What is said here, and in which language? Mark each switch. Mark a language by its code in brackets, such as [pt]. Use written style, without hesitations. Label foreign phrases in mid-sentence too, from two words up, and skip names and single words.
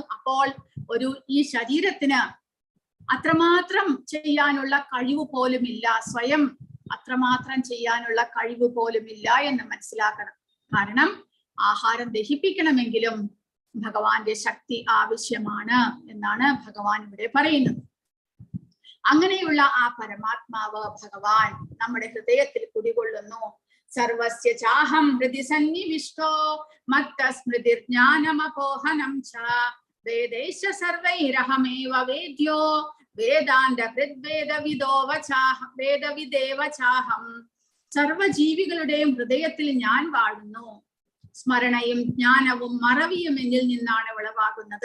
[ml] അപ്പോൾ ഈ ശരീരത്തിന് അത്രമാത്രം ചെയ്യാനുള്ള കഴിവ് പോലുമില്ല, സ്വയം അത്രമാത്രം ചെയ്യാനുള്ള കഴിവ് പോലുമില്ല എന്ന് മനസ്സിലാക്കണം. കാരണം ആഹാരം ദഹിപ്പിക്കണമെങ്കിലും ഭഗവാന്റെ ശക്തി ആവശ്യമാണ് എന്നാണ് ഭഗവാൻ ഇവിടെ പറയുന്നത്. അങ്ങനെയുള്ള ആ പരമാത്മാവ് ഭഗവാൻ നമ്മുടെ ഹൃദയത്തിൽ കുടികൊള്ളുന്നു. [sa] सर्वस्य चाहं हृदि सन्निविष्टो मत्तस्मृतिर्ज्ञानमपोहनं च वेदैश सर्वैरहमेव वेद्यो वेदान्त वेदविदेव चाहं. [ml] സർവജീവികളുടെയും ഹൃദയത്തിൽ ഞാൻ വാഴുന്നു. സ്മരണയും ജ്ഞാനവും മറവിയും എന്നിൽ നിന്നാണ് ഉളവാകുന്നത്.